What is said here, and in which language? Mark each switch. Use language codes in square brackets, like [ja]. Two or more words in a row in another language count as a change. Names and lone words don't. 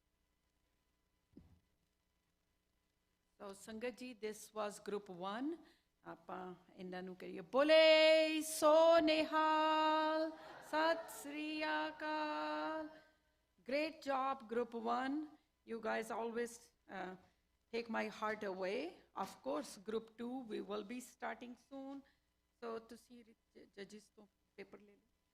[en] So, Sangat ji, this was group 1. [pa] ਆਪਾਂ ਇਹਨਾਂ ਨੂੰ ਕਰੀਏ ਬੋਲੇ ਸੋ ਨਿਹਾਲ ਸਤਿ ਸ੍ਰੀ ਅਕਾਲ [en] great job group 1 you guys always take my heart away of course group 2 we will be starting soon so [pa] ਤੁਸੀਂ judges ਤੋਂ ਪੇਪਰ ਲੈ ਲਓ